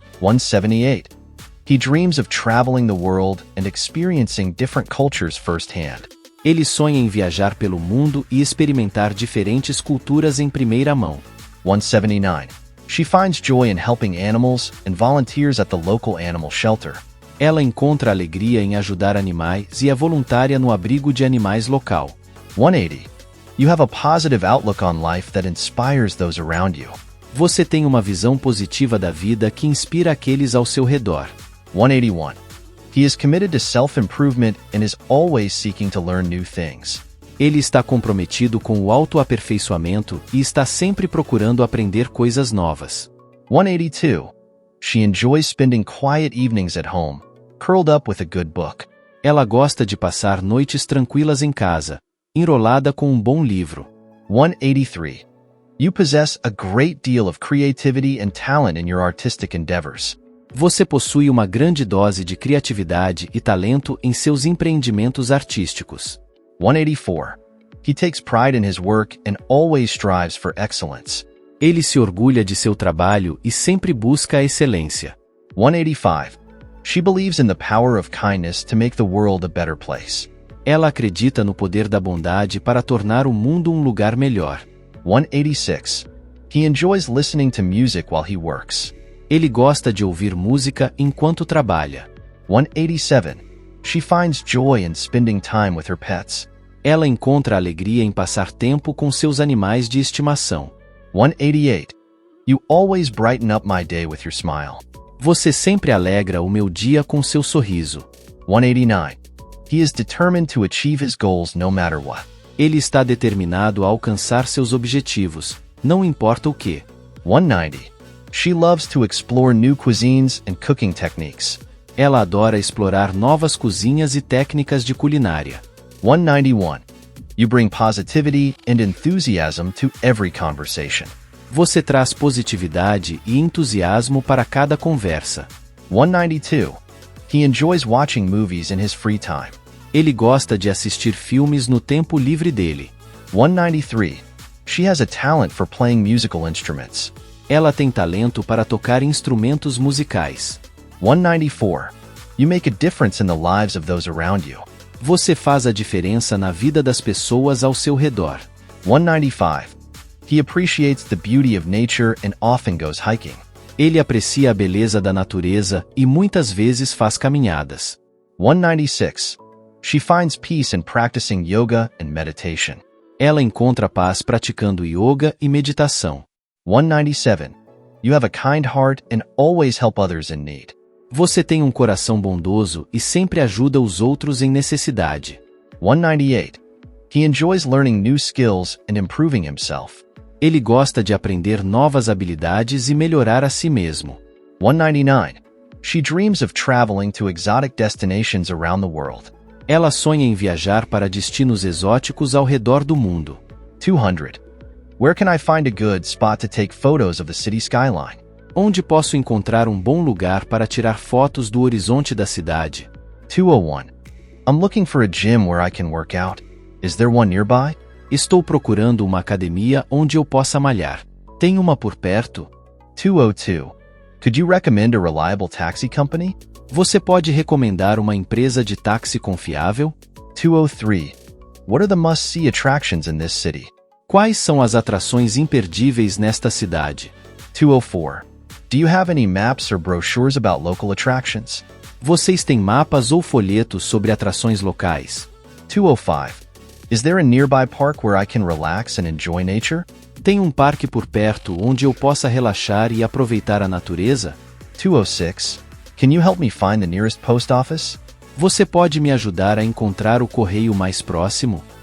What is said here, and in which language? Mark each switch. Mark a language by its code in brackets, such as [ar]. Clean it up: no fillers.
[en] 178. He dreams of traveling the world and experiencing different cultures firsthand. [pt] Ele sonha em viajar pelo mundo e experimentar diferentes culturas em primeira mão. [en] 179. She finds joy in helping animals and volunteers at the local animal shelter. [pt] Ela encontra alegria em ajudar animais e é voluntária no abrigo de animais local. [en] 180. You have a positive outlook on life that inspires those around you. [pt] Você tem uma visão positiva da vida que inspira aqueles ao seu redor. [en] 181. He is committed to self-improvement and is always seeking to learn new things. [pt] Ele está comprometido com o autoaperfeiçoamento e está sempre procurando aprender coisas novas. [en] 182. She enjoys spending quiet evenings at home, curled up with a good book. [pt] Ela gosta de passar noites tranquilas em casa, enrolada com um bom livro. [en] 183. You possess a great deal of creativity and talent in your artistic endeavors. [pt] Você possui uma grande dose de criatividade e talento em seus empreendimentos artísticos. [en] 184. He takes pride in his work and always strives for excellence. [pt] Ele se orgulha de seu trabalho e sempre busca a excelência. [en] 185. She believes in the power of kindness to make the world a better place. [pt] Ela acredita no poder da bondade para tornar o mundo um lugar melhor. [en] 186. He enjoys listening to music while he works. [pt] Ele gosta de ouvir música enquanto trabalha. [en] 187. She finds joy in spending time with her pets. [pt] Ela encontra alegria em passar tempo com seus animais de estimação. [en] 188. You always brighten up my day with your smile. [pt] Você sempre alegra o meu dia com seu sorriso. [en] 189. He is determined to achieve his goals no matter what. [pt] Ele está determinado a alcançar seus objetivos, não importa o que. [en] 190. She loves to explore new cuisines and cooking techniques. [pt] Ela adora explorar novas cozinhas e técnicas de culinária. [en] 191. You bring positivity and enthusiasm to every conversation. [pt] Você traz positividade e entusiasmo para cada conversa. [en] 192. He enjoys watching movies in his free time. [pt] Ele gosta de assistir filmes no tempo livre dele. [en] 193. She has a talent for playing musical instruments. [pt] Ela tem talento para tocar instrumentos musicais. [en] 194. You make a difference in the lives of those around you. [pt] Você faz a diferença na vida das pessoas ao seu redor. [en] 195. He appreciates the beauty of nature and often goes hiking. [pt] Ele aprecia a beleza da natureza e muitas vezes faz caminhadas. [en] 196. She finds peace in practicing yoga and meditation. [pt] Ela encontra paz praticando yoga e meditação. [en] 197. You have a kind heart and always help others in need. [pt] Você tem um coração bondoso e sempre ajuda os outros em necessidade. [en] 198. He enjoys learning new skills and improving himself. [pt] Ele gosta de aprender novas habilidades e melhorar a si mesmo. [en] 199. She dreams of traveling to exotic destinations around the world. [pt] Ela sonha em viajar para destinos exóticos ao redor do mundo. [en] 200. Where can I find a good spot to take photos of the city skyline? [pt] Onde posso encontrar um bom lugar para tirar fotos do horizonte da cidade? [en] 201. I'm looking for a gym where I can work out. Is there one nearby? [pt] Estou procurando uma academia onde eu possa malhar. Tem uma por perto? [en] 202. Could you recommend a reliable taxi company? [pt] Você pode recomendar uma empresa de táxi confiável? [en] 203. What are the must-see attractions in this city? [pt] Quais são as atrações imperdíveis nesta cidade? [en] 204. Do you have any maps or brochures about local attractions? [pt] Vocês têm mapas ou folhetos sobre atrações locais? [en] 205. Is there a nearby park where I can relax and enjoy nature? [pt] Tem um parque por perto onde eu possa relaxar e aproveitar a natureza? [en] 206. Can you help me find the nearest post office? [pt] Você pode me ajudar a encontrar o correio mais próximo?